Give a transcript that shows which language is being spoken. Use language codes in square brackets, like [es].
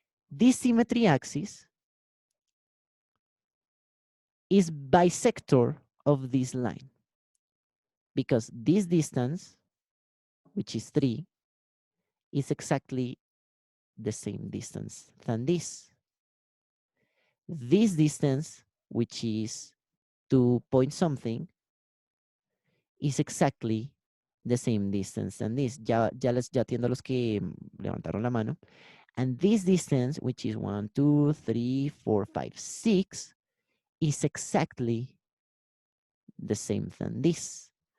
[en] This symmetry axis is bisector of this line because this distance, which is 3, is exactly the same distance than this. This distance, which is 2 point something, is exactly the same distance than this. [es] Ya atiendo a los que levantaron la mano. [en] And this distance, which is 1, 2, 3, 4, 5, 6, is exactly the same than this.